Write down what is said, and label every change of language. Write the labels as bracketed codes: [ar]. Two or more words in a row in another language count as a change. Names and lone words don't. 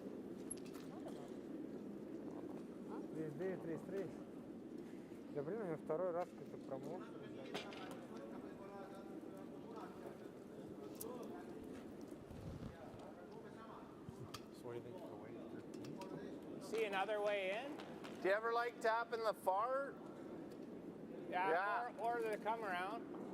[ru] 3-9, 3-3. Да блин, у меня второй раз какой-то промах. [en] So what do you think of the weight? See another way in? Do you ever like tapping the far? Yeah. Or the come around.